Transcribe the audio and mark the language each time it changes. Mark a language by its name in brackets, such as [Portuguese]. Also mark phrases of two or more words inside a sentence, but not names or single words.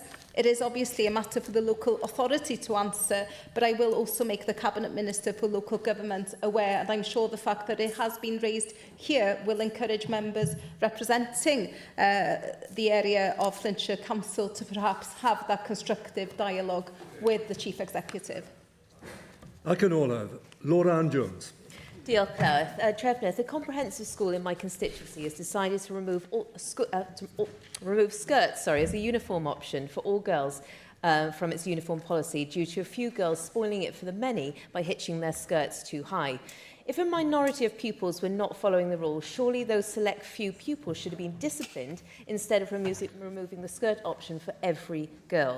[English] It is obviously a matter for the local authority to answer, but I will also make the Cabinet Minister for Local Government aware, and I'm sure the fact that it has been raised here will encourage members representing the area of Flintshire Council to perhaps have that constructive dialogue with the Chief Executive. [Welsh] Ac yn olaf, Laura Ann Jones. Diolch, Gareth. Trefnydd, [English] the comprehensive school in my constituency has decided to remove skirts as a uniform option for all girls from its uniform policy due to a few girls spoiling it for the many by hitching their skirts too high. If a minority of pupils were not following the rules, surely those select few pupils should have been disciplined instead of removing the skirt option for every girl.